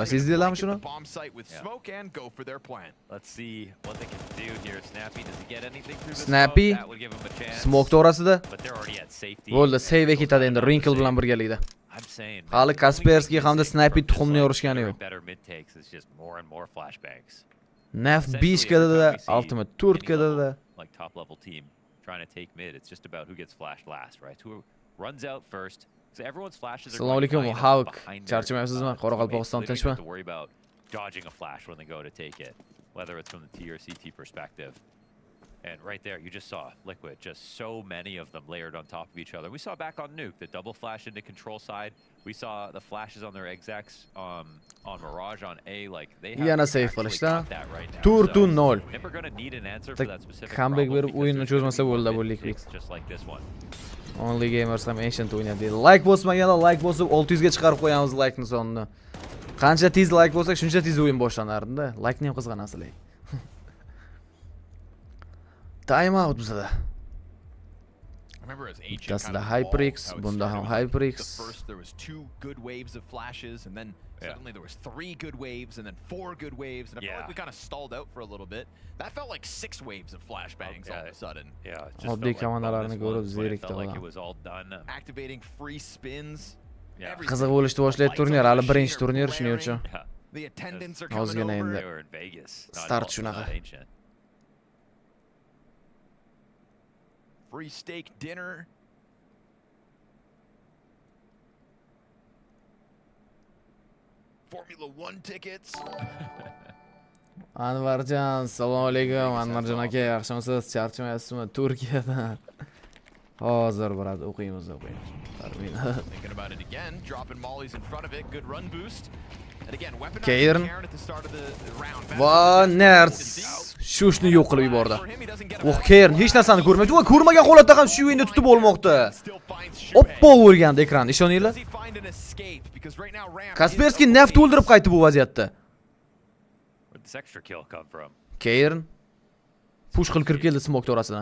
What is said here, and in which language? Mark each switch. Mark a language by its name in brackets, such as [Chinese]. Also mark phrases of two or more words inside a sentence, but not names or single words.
[Uzbek] Sezdinglarmi shuni? Snappy smoke orasida. Bo'ldi, save ketadi endi Wrinkle bilan birgalikda. Hali Kaspersky hamda Snappy tuxumni yorishgani yo'q. Naf 5 kadada, Ultimate 4 kadada. [English] Like top level team trying to take mid. It's just about who gets flashed last, right? Who runs out first. So everyone's flashes are [Uzbek] Assalomu alaykum, Hawk. Charchamayapsizmi? Qoraqalpog'iston tinchmi? [English] To worry about dodging a flash when they go to take it, whether it's from the T or CT perspective. And right there, you just saw Liquid, just so many of them layered on top of each other. We saw back on Nuke, the double flash into control side. We saw the flashes on their execs, on Mirage, on A, like they have [Uzbek] Yana safe qilishda. [English] that right now. [Uzbek] Tur 0. [English] Nipper gonna need an answer for that specific [Uzbek] Comeback berib o'yinni cho'zmasa bo'ldi bu Liquid. [English] Just like this one. [Uzbek] Only Gamers ham ancient o'ynaydi. Like bosmaganlar like bosib 600 ga chiqarib qo'yamiz like-ni sonini. Qancha tez like bo'lsak, shuncha tez o'yin boshlanardi-da. Like-ni ham qizg'anasizlar. [English] Time out [Uzbek] bizda. [English] That's the [Uzbek] HyperX, bunda ham HyperX. [English] First there was 2 good waves of flashes, and then suddenly there was 3 good waves, and then 4 good waves, and I felt like we kind of stalled out for a little bit. That felt like 6 waves of flashbangs all of a sudden. Yeah, it [Uzbek] just oddiy komandalarni ko'rib zerikdi [English] like it [Uzbek] odam. [English] was all done. Activating free spins. [Uzbek] Qiziq bo'lishni boshlaydi turnir, hali birinchi turnir shuning uchun. [English] The attendants are coming [Uzbek] Ozgina [English] over. [Uzbek] endi start shunaqa. [English] Free steak dinner. Formula 1 tickets. [Uzbek] Anvarjon, assalomu alaykum. Anvarjon aka, yaxshimisiz? Charchamayapsizmi? Turkiyadan. Hozir boradi, o'qiymiz. [English] Thinking about it again, dropping mollies in front of it, good run boost. And again, Kern. at the start of the round. [Uzbek] Va Nerds shushni yo'q qilib yubordi. Kern hech narsani ko'rmaydi va ko'rmagan holatda ham shu o'yinda tutib olmoqda. Oppo o'rgandi ekran, ishoninglar. Kaspersky neft to'ldirib qaytdi bu vaziyatda. Kern push qilib kirib keldi smoke orasidan.